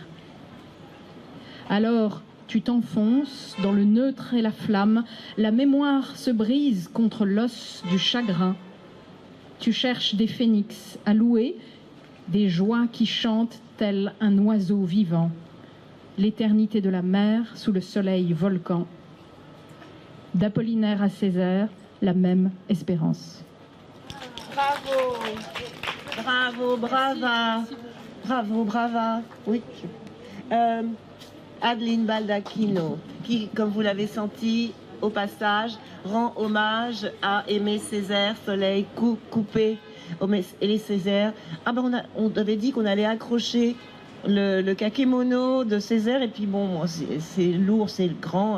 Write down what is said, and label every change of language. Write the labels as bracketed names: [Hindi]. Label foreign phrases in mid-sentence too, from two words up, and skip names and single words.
[French] Alors, tu t'enfonces dans le neutre et la flamme, la mémoire se brise contre l'os du chagrin. Tu cherches des phénix à louer, des joies qui chantent tel un oiseau vivant, l'éternité de la mer sous le soleil volcan. D'Apollinaire à Césaire, la même espérance. Bravo, bravo, brava, bravo, brava. Oui. Adeline Baldacchino, qui, comme vous l'avez senti au passage, rend hommage à Aimé Césaire, Soleil coupé, Aimé Césaire. Ah ben on avait dit qu'on allait accrocher le kakémono de Césaire, et puis bon, c'est lourd, c'est grand.